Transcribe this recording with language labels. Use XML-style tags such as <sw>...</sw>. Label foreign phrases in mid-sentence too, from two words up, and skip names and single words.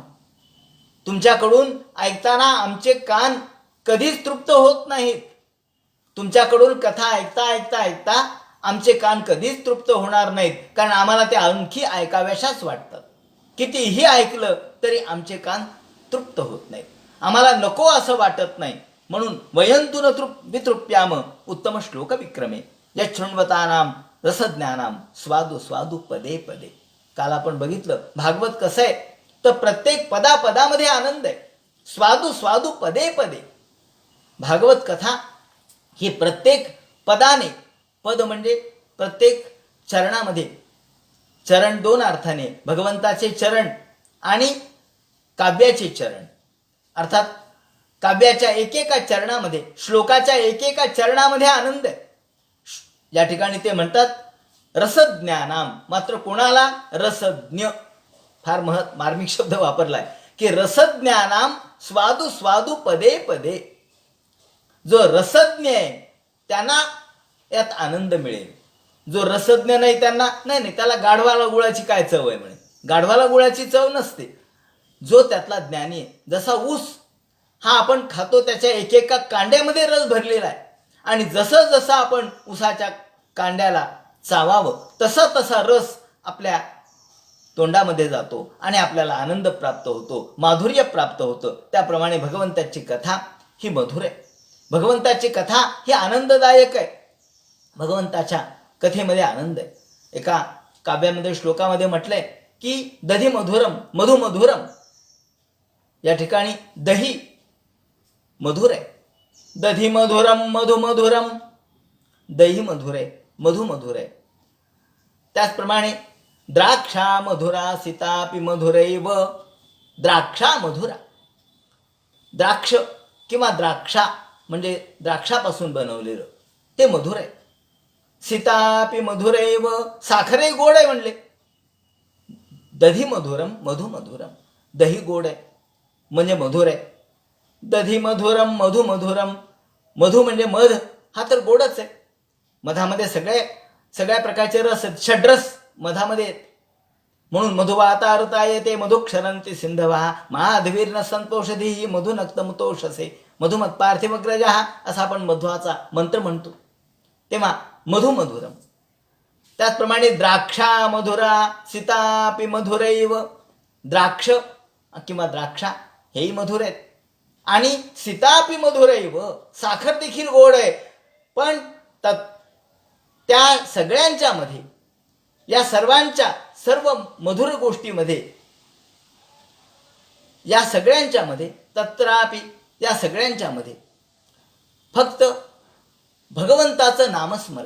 <mr>तुमच्याकडून ऐकताना आमचे कान कधीच तृप्त होत नाहीत. तुमच्याकडून कथा ऐकता ऐकता ऐकता आमचे कान कधीच तृप्त होणार नाहीत, कारण आम्हाला ते आणखी ऐकाव्याशाच वाटतात. कितीही ऐकलं तरी आमचे कान तृप्त होत नाहीत, आम्हाला नको असं वाटत नाही.</mr> <sa>म्हणून वयंतु न वितृप्याम उत्तम श्लोक विक्रमे यच्छृण्वतानाम रसज्ञानाम स्वादु स्वादु पदे पदे.</sa> <mr>काल आपण बघितलं भागवत कसं आहे तर प्रत्येक पदापदामध्ये आनंद आहे.</mr> <sa>स्वादु स्वादु पदे पदे.</sa> <mr>भागवत कथा ही प्रत्येक पदाने, पद म्हणजे प्रत्येक चरणामध्ये, चरण दोन अर्थाने, भगवंताचे चरण आणि काव्याचे चरण. अर्थात काव्याच्या एकेका चरणामध्ये, श्लोकाच्या एकेका चरणामध्ये आनंद आहे. या ठिकाणी ते म्हणतात रसज्ञानाम. मात्र कोणाला? रसज्ञ. फार मार्मिक शब्द वापरलाय की</mr> <sa>रसज्ञानाम स्वादु स्वादु पदे पदे.</sa> <mr>जो रसज्ञ आहे त्यांना यात आनंद मिळेल. जो रसज्ञ नाही त्यांना नाही, त्याला गाढवाला गुळाची काय चव आहे म्हणे. गाढवाला गुळाची चव नसते. जो त्यातला ज्ञानी आहे, जसा ऊस हा आपण खातो त्याच्या एकेका कांड्यामध्ये रस भरलेला आहे, आणि जसं जसं आपण ऊसाच्या कांड्याला चावावं तसा तसा रस आपल्या तोंडामध्ये जातो आणि आपल्याला आनंद प्राप्त होतो, माधुर्य प्राप्त होतं. त्याप्रमाणे भगवंताची कथा ही मधुर आहे. भगवंताची कथा ही आनंददायक आहे. भगवंताच्या कथेमध्ये आनंद आहे. एका काव्यामध्ये, श्लोकामध्ये म्हटलंय की</mr> <sa>दधी मधुरम मधु मधुरम.</sa> <mr>या ठिकाणी दही मधुर आहे.</mr> <sa>दधी मधुरम मधु मधुरम.</sa> <mr>दही मधुर आहे, मधु मधुर आहे.</mr> <sa>त्याचप्रमाणे द्राक्षा मधुरा सीतापि मधुरैव. द्राक्षा मधुरा.</sa> <mr>द्राक्ष किंवा द्राक्षा म्हणजे द्राक्षापासून बनवलेलं ते मधुर आहे.</mr> <sa>सीतापि मधुरैव.</sa> <mr>साखरे गोड आहे म्हणले.</mr> <sa>दधी मधुरम मधु मधुरम.</sa> <mr>दही गोड आहे म्हणजे मधुर आहे.</mr> <sa>दधी मधुरम मधु मधुरम.</sa> <mr>मधु म्हणजे मध, हा तर गोडच आहे. मधामध्ये सगळ्या प्रकारचे रस आहेत, षड्रस मधामध्ये आहेत.</mr> <sa>म्हणून मधुवाता ऋता येते मधुक्षरंती सिंधवा माधवीर्न संतोषधी मधुनक्तमुतोषसे मधुमत पार्थिवग्रजा,</sa> <mr>असा आपण मध्वाचा मंत्र म्हणतो.</mr> <sa>तेव्हा मधु मधुरम. त्याचप्रमाणे द्राक्षा मधुरा सीतापि मधुरैव.</sa> <mr>द्राक्ष किंवा द्राक्षा हेही मधुर आहेत आणि</mr> <sa>सीतापि मधुरैव.</sa> <mr>साखर देखील गोड आहे. पण त्या सगळ्यांच्या मध्ये, या सर्वांच्या सर्व मधुर गोष्टीमध्ये, या सगळ्यांच्या मध्ये, तत्रापि या सगळ्यांच्या मध्ये फक्त भगवंताचं नामस्मरण.</mr>